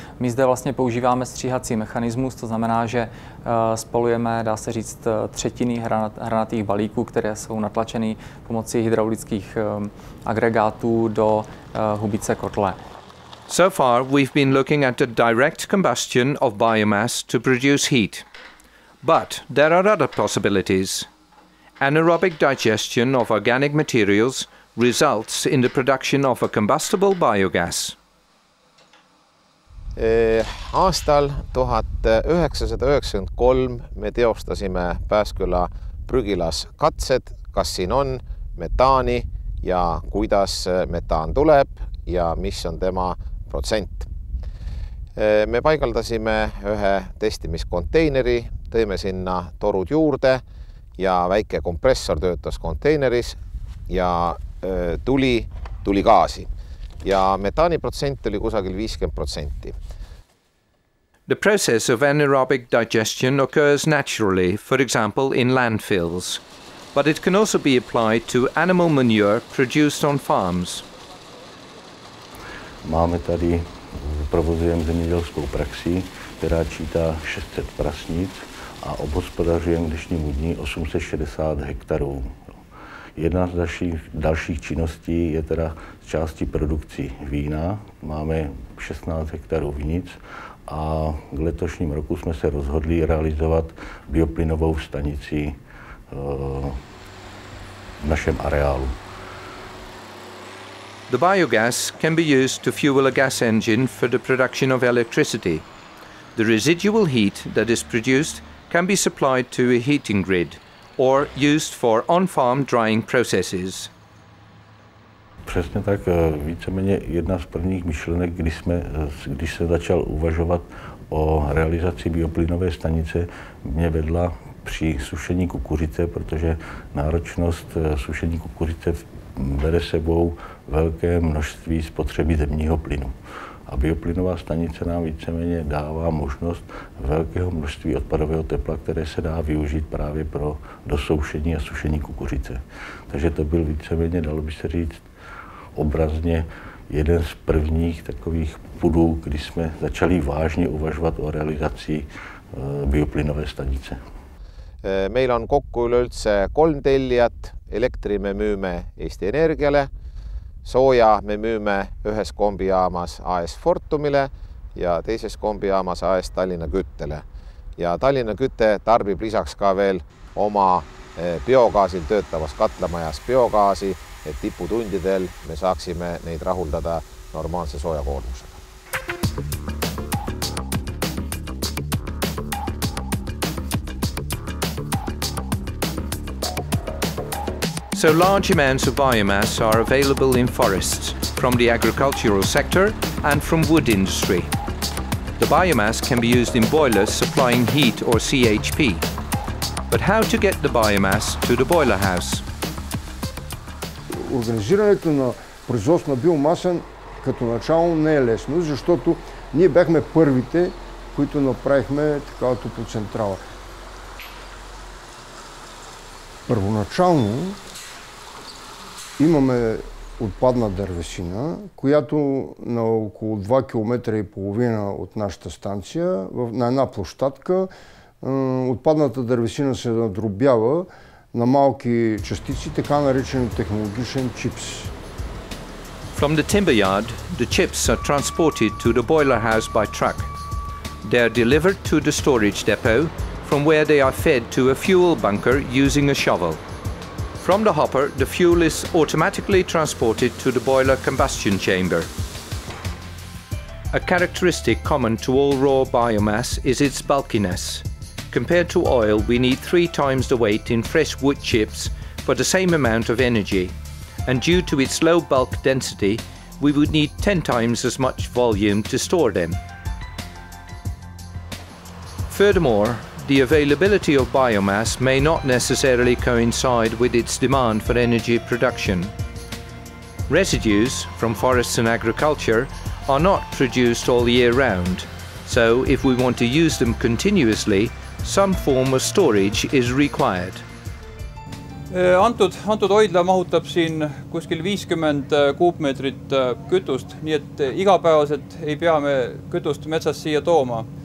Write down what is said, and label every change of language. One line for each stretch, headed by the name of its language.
Czech: My zde vlastně používáme stříhací mechanismus, to znamená, že spalujeme, dá se říct, třetiny hranatých balíků, které jsou natlačeny pomocí hydraulických agregátů do hubice kotle.
English: So far, we've been looking at the direct combustion of biomass to produce heat. But there are other possibilities. Anaerobic digestion of organic materials results in the production of a combustible biogas.
Estonian: Aastal 1993 me teostasime Pääsküla prügilas katsed, kas siin on metaani ja kuidas metaan tuleb ja mis on tema protsent. Me paigaldasime ühe testimiskonteineri, tõime sinna torud juurde ja väike kompressor töötas konteineris ja tuli gaasi. Ja metaani protsent oli kusagil 50%.
English: The process of anaerobic digestion occurs naturally, for example in landfills, but it can also be applied to animal manure produced on farms.
Czech: Máme tady, provozujeme zemědělskou praxi, která čítá 600 prasnic a obhospodařujeme k dnešnímu dní 860 hektarů. Jedna z dalších činností je teda z části produkcí vína. Máme 16 hektarů vinic a k letošním roku jsme se rozhodli realizovat bioplynovou stanici v našem areálu.
English: The biogas can be used to fuel a gas engine for the production of electricity. The residual heat that is produced can be supplied to a heating grid or used for on-farm drying processes.
Czech: Přesně tak, víceméně jedna z prvních myšlenek, když se začal uvažovat o realizaci bioplynové stanice, mě vedla při sušení kukuřice, protože náročnost sušení kukuřice bere sebou velké množství spotřeby zemního plynu. A bioplynová stanice nám víceméně dává možnost velkého množství odpadového tepla, které se dá využít právě pro dosoušení a sušení kukuřice. Takže to byl víceméně, dalo by se říct, obrazně jeden z prvních takových pudů, kdy jsme začali vážně uvažovat o realizaci bioplynové stanice.
Estonian: Meil on kokku üleüldse 3 tellijat, elektri me müüme Eesti Energiale, sooja me müüme ühes kombijaamas AS Fortumile ja teises kombijaamas AS Tallinna Küttele. ja Tallinna Küte tarbib lisaks ka veel oma biogaasil töötavas katlamajas biogaasi, et tiputundidel me saaksime neid rahuldada normaalse soojakoormusega.
English: So large amounts of biomass are available in forests from the agricultural sector and from wood industry. The biomass can be used in boilers supplying heat or CHP. But how to get the biomass to the boiler house?
Bulgarian: Организирането на производство на биомаса като начало не е лесно, защото ние бяхме първите, които направихме такава топлоцентрала. Първоначално имаме отпадна дървесина, която на около 2,5 км от нашата станция, на една площадка, отпадната дървесина се надробява на малки частици, така наречен технологичен чипс.
English: From the timber yard, the chips are transported to the boiler house by truck. They are delivered to the storage depot, from where they are fed to a fuel bunker using a shovel. From the hopper, the fuel is automatically transported to the boiler combustion chamber. A characteristic common to all raw biomass is its bulkiness. Compared to oil, we need 3 times the weight in fresh wood chips for the same amount of energy, and due to its low bulk density, we would need 10 times as much volume to store them. Furthermore, the availability of biomass may not necessarily coincide with its demand for energy production. Residues from forests and agriculture are not produced all year round, so if we want to use them continuously, some form of storage is required.
Estonian: Antud hoidla mahutab siin kuskil 50 kuupmeetrit kütust, nii et igapäevaselt ei pea me kütust metsast siia tooma.